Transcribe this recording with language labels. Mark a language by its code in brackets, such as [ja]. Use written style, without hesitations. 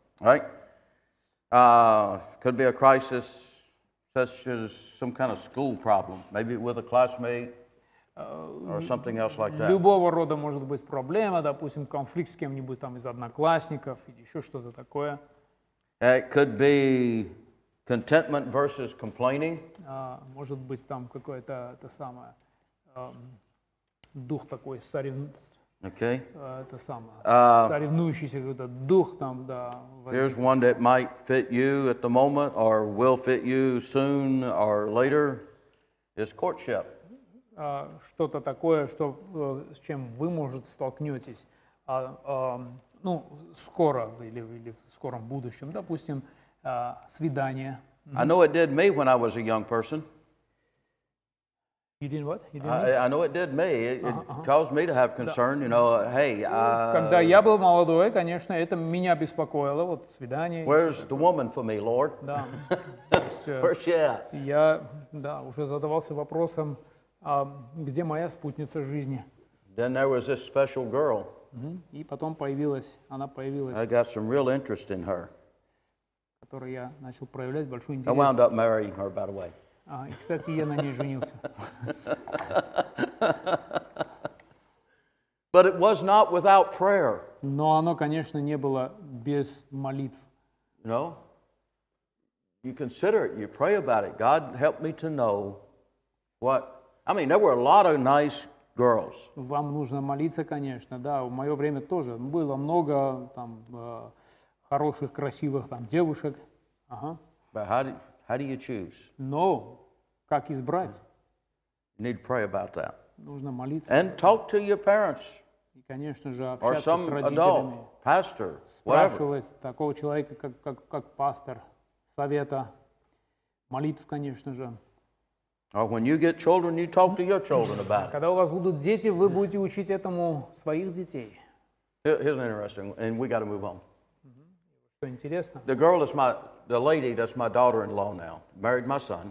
[en] Right? Could be a crisis such as some kind of school problem, maybe with a classmate or something else like that. [ru] Любого рода может быть проблема, допустим, конфликт с кем-нибудь там из одноклассников или еще что-то такое. [en] It could be Contentment versus complaining. [ru] Может быть, там какое-то это самое, дух такой [en] Okay. [ru] это самое, соревнующийся какой-то дух там, да. [en] Here's one that might fit you at the moment or will fit you soon or later. Is courtship. [ru] Что-то такое, что, с чем вы, может, столкнетесь, ну, скоро или в скором будущем, допустим, свидание. [en] I know it did me when I was a young person. You did what? You did I know it did me. It caused me to have concern, you know, hey, [ru] Когда я был молодой, конечно, это меня беспокоило, вот свидание. [en] where's the woman for me, Lord? [ru] Да. То есть, [en] Where's she at? [ru] я, да, уже задавался вопросом, где моя спутница жизни? [en] Then there was this special girl. [ru] И потом она появилась, [en] I got some real interest in her. [ru] которой я начал проявлять большой [en] I [ru] интерес. [en] wound up marrying her, by the way. [ru] И, кстати, я на ней женился. [en] But it was not without prayer. [ru] Но оно, конечно, не было без молитв. [en] You know, you consider it, you pray about it. God help me to know what. I mean, there were a lot of nice girls. [ru] Вам нужно молиться, конечно, да. В мое время тоже было много там хороших, красивых там девушек. Ага. [en] But how do you choose? [ru] Но как избрать? [en] You need to pray about that. [ru] Нужно молиться. [en] And talk to your parents [ru] И, конечно же, [en] or [ru] общаться с [en] some [ru] родителями. [en] adult, pastor, whatever. [ru] Спрашивать такого человека, как пастор, совета, молитв, конечно же. [en] Or when you get children, you talk to your children about it. [ru] Когда у вас будут дети, вы будете учить этому своих детей. [en] Here's an interesting one, and we got to move on. [ru] Что интересно. [en] The lady that's my daughter-in-law now, married my son.